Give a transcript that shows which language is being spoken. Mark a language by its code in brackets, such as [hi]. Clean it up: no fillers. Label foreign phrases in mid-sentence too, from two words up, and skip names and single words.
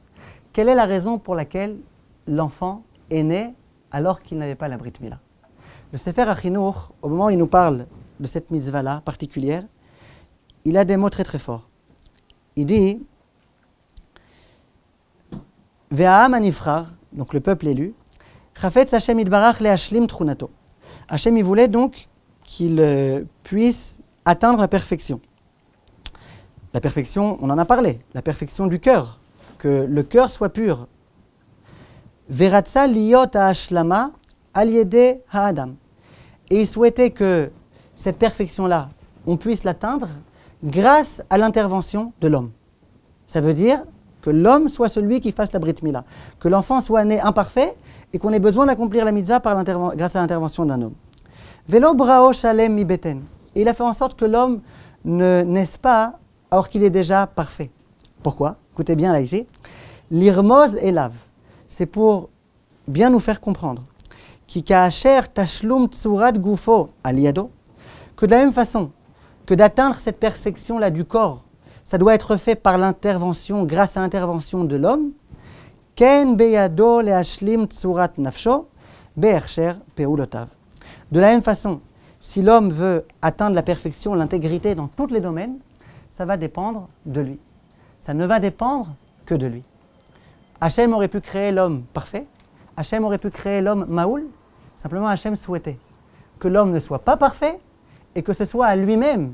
[fr] Quelle est la raison pour laquelle l'enfant est né alors qu'il n'avait pas la Brit Mila? Le Sefer HaChinuch, au moment où il nous parle de cette mitzvah-là particulière, il a des mots très très forts. Il dit [he] והעם הנבחר, [fr] donc le peuple élu, [he] חפץ השם יתברך להשלים תכונתו. [fr] Hashem il voulait donc qu'il puisse atteindre la perfection. La perfection, on en a parlé, la perfection du cœur, que le cœur soit pur. [he] ורצה להיות ההשלמה על ידי האדם. [fr] Et il souhaitait que cette perfection-là, on puisse l'atteindre grâce à l'intervention de l'homme. Ça veut dire que l'homme soit celui qui fasse la Brit Mila, que l'enfant soit né imparfait et qu'on ait besoin d'accomplir la mitzvah grâce à l'intervention d'un homme. [he] ולא בראו שלם מבטן. [fr] Et il a fait en sorte que l'homme ne naisse pas alors qu'il est déjà parfait. Pourquoi? Écoutez bien là ici. [he] לרמוז אליו. [fr] C'est pour bien nous faire comprendre. [he] כי כאשר תשלום צורת גופו על ידו. [fr] Que de la même façon que d'atteindre cette perfection-là du corps, ça doit être fait par l'intervention, grâce à l'intervention de l'homme. [he] כן בידו להשלים צורת נפשו בהכשר פעולותיו. [fr] De la même façon, si l'homme veut atteindre la perfection, l'intégrité dans tous les domaines, ça va dépendre de lui. Ça ne va dépendre que de lui. Hachem aurait pu créer l'homme parfait, Hachem aurait pu créer l'homme maoul, simplement Hachem souhaitait que l'homme ne soit pas parfait et que ce soit à lui-même.